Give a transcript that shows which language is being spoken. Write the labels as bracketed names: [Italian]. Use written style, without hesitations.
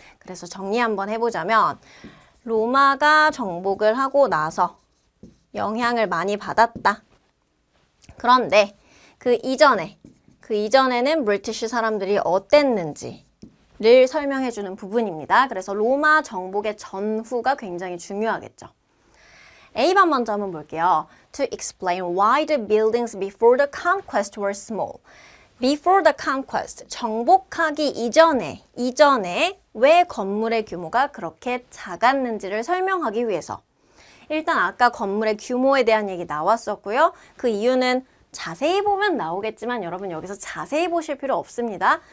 [Korean] 그래서 정리 한번 해보자면 로마가 정복을 하고 나서 영향을 많이 받았다. 그런데 그 이전에는 브리티시 사람들이 어땠는지 를 설명해주는 부분입니다. 그래서 로마 정복의 전후가 굉장히 중요하겠죠. A번 먼저 한번 볼게요. [English] To explain why the buildings before the conquest were small. Before the conquest, [Korean] 정복하기 이전에 왜 건물의 규모가 그렇게 작았는지를 설명하기 위해서. 일단 아까 건물의 규모에 대한 얘기 나왔었고요. 그 이유는 자세히 보면 나오겠지만 여러분 여기서 자세히 보실 필요 없습니다.